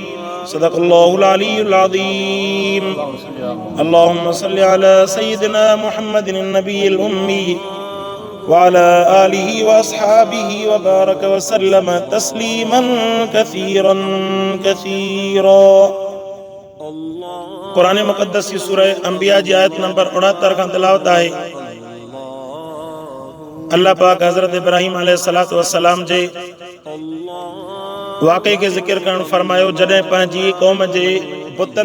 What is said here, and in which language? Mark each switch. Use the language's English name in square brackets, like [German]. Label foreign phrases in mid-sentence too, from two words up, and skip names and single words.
[Arabic] صدق الله العلي العظيم. اللهم صل على سيدنا محمد النبي الأمي وعلى آله وأصحابه وبارك وسلم تسليما كثيرا كثيرا. [Sindhi] قرآن مقدس की सूरह अंबिया जी आयत नंबर 69 खां तिलावत आहे। अल्लाह पाक हज़रत इब्राहिम [Arabic] عليه الصلاة والسلام [Sindhi] जे वाक़े के ज़िक्र करण फरमायो जॾहिं पंहिंजी क़ौम जे बुतनि